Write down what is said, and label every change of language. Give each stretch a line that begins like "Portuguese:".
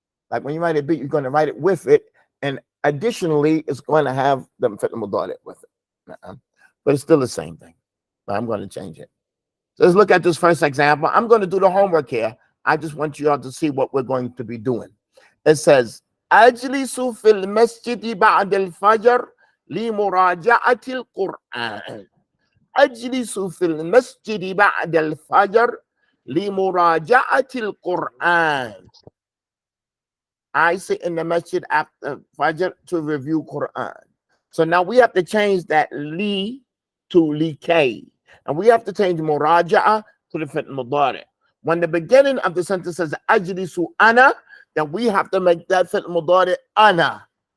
English: Like when you write it B, you're going to write it with it, and additionally, it's going to have the fi'l mudari with it. But it's still the same thing. But I'm going to change it. So let's look at this first example. I'm going to do the homework here. I just want you all to see what we're going to be doing. It says,
Arabic: أجلس في المسجد بعد الفجر لمراجعة القرآن. أجلس في المسجد بعد الفجر لمراجعة القرآن.
English: I sit in the masjid after Fajr to review Quran. So now we have to change that li to likay. And we have to change muraja'a to the fi'l mudari. When the beginning of the sentence says ajlisu ana, then we have to make that fi'l mudari ana.